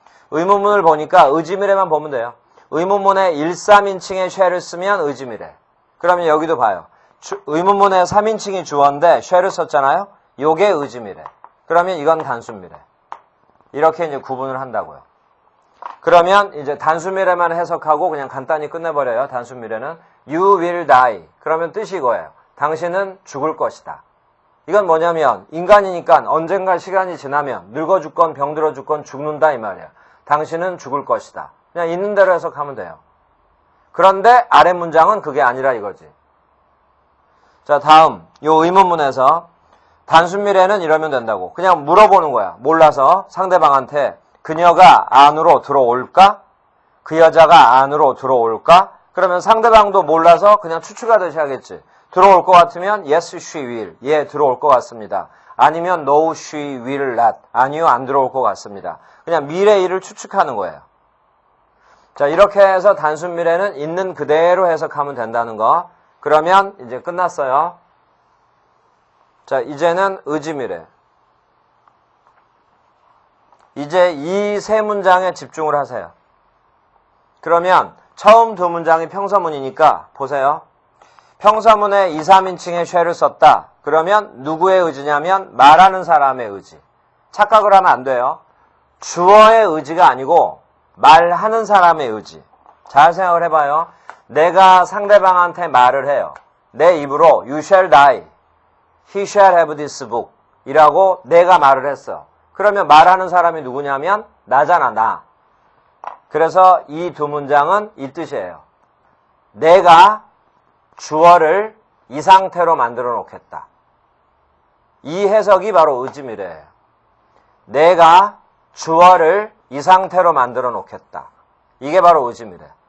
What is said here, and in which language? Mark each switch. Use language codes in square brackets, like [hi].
[ko] 의문문을 보니까 의지미래만 보면 돼요. 의문문에 1, 3인칭의 shall을 쓰면 의지미래. 그러면 여기도 봐요. 의문문에 3인칭이 주어인데 shall을 썼잖아요. 요게 의지미래. 그러면 이건 단수미래. 이렇게 이제 구분을 한다고요. 그러면 이제 단수미래만 해석하고 그냥 간단히 끝내버려요. 단수미래는 [en] You will die. [ko] 그러면 뜻이 이거예요. 당신은 죽을 것이다. 이건 뭐냐면 인간이니까 언젠가 시간이 지나면 늙어 죽건 병들어 죽건 죽는다 이 말이야. 당신은 죽을 것이다. 그냥 있는 대로 해석하면 돼요. 그런데 아래 문장은 그게 아니라 이거지. 자, 다음 요 의문문에서 단순미래는 이러면 된다고. 그냥 물어보는 거야. 몰라서 상대방한테 그녀가 안으로 들어올까? 그 여자가 안으로 들어올까? 그러면 상대방도 몰라서 그냥 추측하듯이 하겠지. 들어올 것 같으면 [en] yes, she will. [ko] 예, 들어올 것 같습니다. 아니면 [en] no, she will not. [ko] 아니요, 안 들어올 것 같습니다. 그냥 미래 일을 추측하는 거예요. 자, 이렇게 해서 단순 미래는 있는 그대로 해석하면 된다는 거. 그러면 이제 끝났어요. 자, 이제는 의지미래. 이제 이 세 문장에 집중을 하세요. 그러면 처음 두 문장이 평서문이니까 보세요. 평서문에 2, 3인칭의 shall을 썼다. 그러면 누구의 의지냐면 말하는 사람의 의지. 착각을 하면 안 돼요. 주어의 의지가 아니고 말하는 사람의 의지. 잘 생각을 해봐요. 내가 상대방한테 말을 해요. 내 입으로 [en] You shall die. He shall have this book. [ko] 이라고 내가 말을 했어. 그러면 말하는 사람이 누구냐면 나잖아, 나. 그래서 이 두 문장은 이 뜻이에요. 내가 주어를 이 상태로 만들어 놓겠다. 이 해석이 바로 의지미래예요. 내가 주어를 이 상태로 만들어 놓겠다. 이게 바로 의지미래.